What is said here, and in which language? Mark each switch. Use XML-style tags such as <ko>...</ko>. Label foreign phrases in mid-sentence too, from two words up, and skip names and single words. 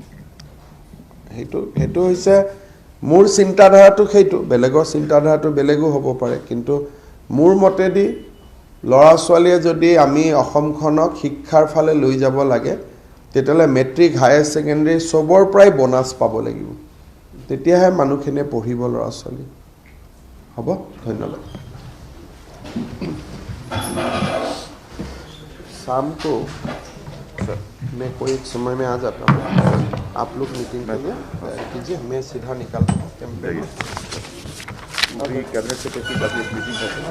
<as>সেইটো হৈছে মোৰ চিন্তাধাৰাটো, সেইটো বেলেগৰ চিন্তাধাৰাটো বেলেগো হ'ব পাৰে, কিন্তু মোৰ মতেদি ল'ৰা ছোৱালীয়ে যদি আমি অসমখনক শিক্ষাৰ ফালে লৈ যাব লাগে, তেতিয়াহ'লে</as> <en>matric higher secondary</en> <as>চবৰ পৰাই বোনাছ পাব লাগিব, তেতিয়াহে মানুহখিনিয়ে পঢ়িব ল'ৰা ছোৱালী। হ'ব, ধন্যবাদ।</as> <hi>शाम को मैं कोई एक समय में आ जाता हूँ, आप लोग मीटिंग कीजिए, मैं सीधा निकलता हूँ कैंपे में। अभी</hi> <en>cabinet secretary</en> <hi>का भी एक मीटिंग है।</hi>